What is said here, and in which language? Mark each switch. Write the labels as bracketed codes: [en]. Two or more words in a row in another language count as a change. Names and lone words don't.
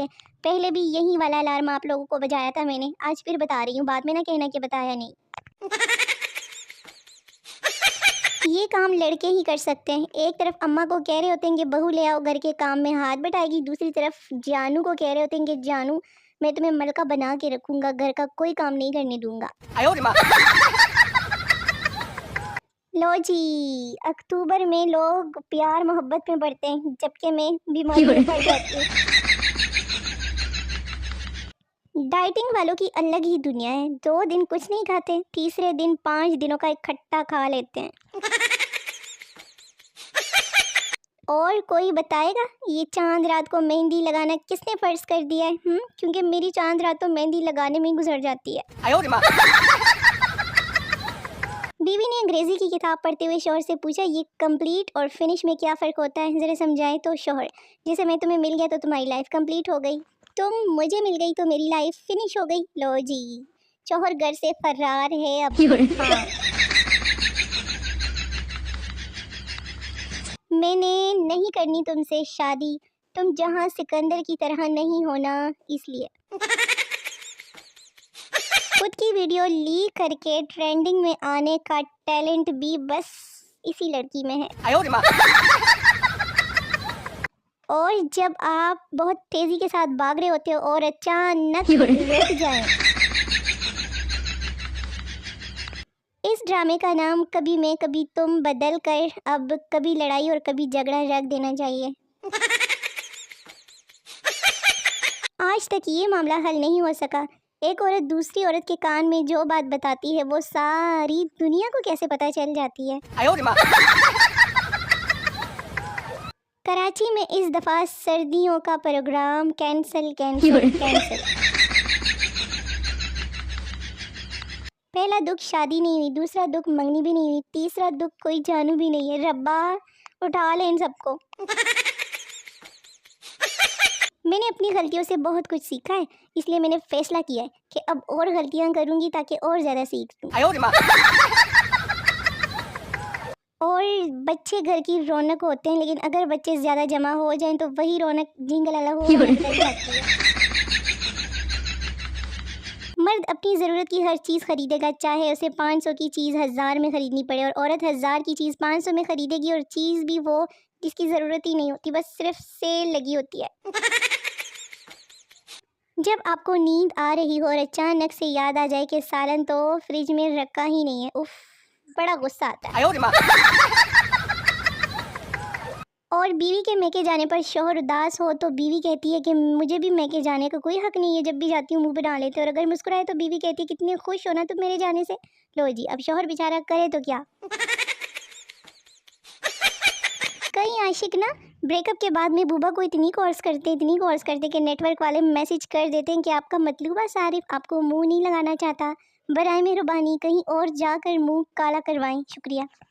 [ur] پہلے بھی یہی والا الارم آپ لوگوں کو بجایا تھا میں نے، آج پھر بتا رہی ہوں، بعد میں نہ کہنا کہ بتایا نہیں. یہ کام لڑکے ہی کر سکتے ہیں. ایک طرف اماں کو کہہ رہے ہوتے ہیں کہ بہو لے آؤ گھر کے کام میں ہاتھ بٹائے گی، دوسری طرف جانو کو کہہ رہے ہوتے ہیں کہ جانو میں تمہیں ملکہ بنا کے رکھوں گا، گھر کا کوئی کام نہیں کرنے دوں گا. [zh] 哎呦我的妈！ [ur] لو جی، اکتوبر میں لوگ پیار محبت میں پڑتے ہیں جبکہ میں بیماری میں پڑ جاتی ہوں. ڈائٹنگ والوں کی الگ ہی دنیا ہے، 2 دن کچھ نہیں کھاتے، تیسرے دن 5 دنوں کا اکٹھا کھا لیتے ہیں. اور کوئی بتائے گا یہ چاند رات کو مہندی لگانا کس نے فرض کر دیا ہے? کیونکہ میری چاند رات تو مہندی لگانے میں ہی گزر جاتی ہے. [zh] 哎呦我的妈！ [ur] بیوی نے انگریزی کی کتاب پڑھتے ہوئے شوہر سے پوچھا، یہ کمپلیٹ اور فنش میں کیا فرق ہوتا ہے، ذرا سمجھائیں. تو شوہر، جیسے میں تمہیں مل گیا تو تمہاری [en] life complete [ur] ہو گئی، تم مجھے مل گئی تو میری [en] life finish [ur] ہو گئی. لو جی، شوہر گھر سے فرار ہے اب. ہاں. میں نے نہیں کرنی تم سے شادی، تم جہاں سکندر کی طرح نہیں ہونا، اس لیے. خود کی [en] video leak [ur] کر کے ٹرینڈنگ میں آنے کا ٹیلنٹ بھی بس اسی لڑکی میں ہے. [zh] 哎呦我的妈！ [ur] اور جب آپ بہت تیزی کے ساتھ بھاگ رہے ہوتے ہو اور اچانک رک جائیں. اس ڈرامے کا نام کبھی میں کبھی تم بدل کر اب کبھی لڑائی اور کبھی جھگڑا رکھ دینا چاہیے. آج تک یہ معاملہ حل نہیں ہو سکا. ایک عورت دوسری عورت کے کان میں جو بات بتاتی ہے وہ ساری دنیا کو کیسے پتا چل جاتی ہے. [zh] 哎呦我的妈！ [ur] کراچی میں اس دفعہ سردیوں کا [en] program cancel. [ur] پہلا دکھ شادی نہیں ہوئی، دوسرا دکھ منگنی بھی نہیں ہوئی، تیسرا دکھ کوئی جانو بھی نہیں ہے. ربا اٹھا لے ان سب کو. میں نے اپنی غلطیوں سے بہت کچھ سیکھا ہے، اس لیے میں نے فیصلہ کیا ہے کہ اب اور غلطیاں کروں گی تاکہ اور زیادہ سیکھ لوں. [zh] 哎呦我的妈！ [ur] اور بچے گھر کی رونق ہوتے ہیں، لیکن اگر بچے زیادہ جمع ہو جائیں تو وہی رونق جنگلالا ہو لگ جاتی ہے. مرد اپنی ضرورت کی ہر چیز خریدے گا، چاہے اسے 500 کی چیز 1000 میں خریدنی پڑے، اور عورت 1000 کی چیز 500 میں خریدے گی، اور چیز بھی وہ جس کی ضرورت ہی نہیں ہوتی، بس صرف سیل لگی ہوتی ہے. جب آپ کو نیند آ رہی ہو اور اچانک سے یاد آ جائے کہ سالن تو فریج میں رکھا ہی نہیں ہے، اف، بڑا غصہ آتا ہے. [zh] 哎呦我的妈！ [ur] اور بیوی کے میکے جانے پر شوہر اداس ہو تو بیوی کہتی ہے کہ مجھے بھی میکے جانے کا کوئی حق نہیں ہے، جب بھی جاتی ہوں منہ بنا لیتے، اور اگر مسکرائے تو بیوی کہتی ہے کتنے خوش ہو نا تم میرے جانے سے. لو جی، اب شوہر بیچارا کرے تو کیا۔ کئی عاشق نا بریک اپ کے بعد میں ببا کو اتنی کالز کرتے کہ نیٹ ورک والے میسج کر دیتے ہیں کہ آپ کا مطلوبہ صارف آپ کو منہ نہیں لگانا چاہتا، برائے مہربانی کہیں اور جا کر منہ کالا کروائیں، شکریہ.